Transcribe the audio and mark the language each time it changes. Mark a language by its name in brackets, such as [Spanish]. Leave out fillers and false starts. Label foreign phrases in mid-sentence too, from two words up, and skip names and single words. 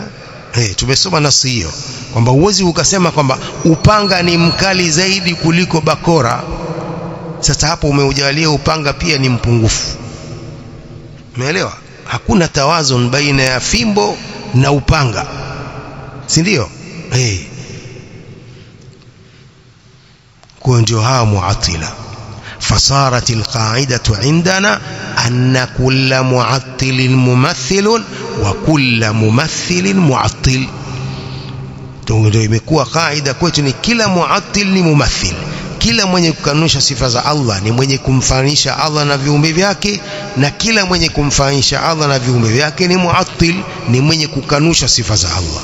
[Swahili] Tumesoma nasi hiyo kwamba uwezi ukasema kwamba upanga ni mkali zaidi kuliko bakora. Sasa hapo umeujalia upanga pia ni mpungufu. Umeelewa? Hakuna [Arabic] توازن بين [Swahili] ya fimbo na upanga, si ndio? Kwa ndio hawa mu'attila. [Arabic] فصارت القاعدة عندنا أن كل معطل ممثل وكل ممثل معطل. [Swahili] ndio imekuwa kaida kwetu ni kila mu'attil ni mumathil. Kila mwenye kukanusha sifa za Allah ni mwenye kumfanisha Allah na viumbe vyake, na kila mwenye kumfanisha Allah na viumbe vyake ni mu'attil, ni mwenye kukanusha sifa za Allah.